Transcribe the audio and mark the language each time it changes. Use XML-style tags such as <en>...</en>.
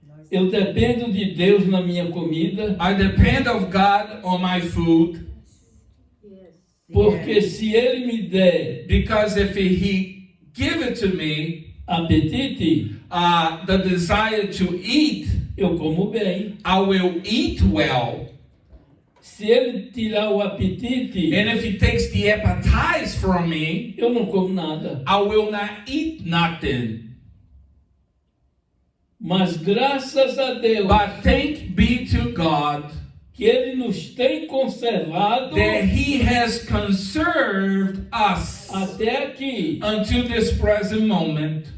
<pt>Eu dependo de Deus na minha comida,</pt> <en>I depend of God on my food,</en> <pt>porque se Ele me der</pt> <en>because if He give it to me,</en> <pt>apetite,</pt> <en>the desire to eat,</en> <pt>eu como bem.</pt> <en>I will eat well.</en> <pt>Se ele tirar o apetite,</pt> <en>And if he takes the appetite from me,</en> <pt>eu não como nada.</pt> <en>I will not eat nothing.</en> <pt>Mas graças a Deus</pt> <en>But thanks be to God</en> <pt>que ele nos tem conservado</pt> <en>that he has conserved us</en> <pt>até aqui,</pt> <en>until this present moment,</en>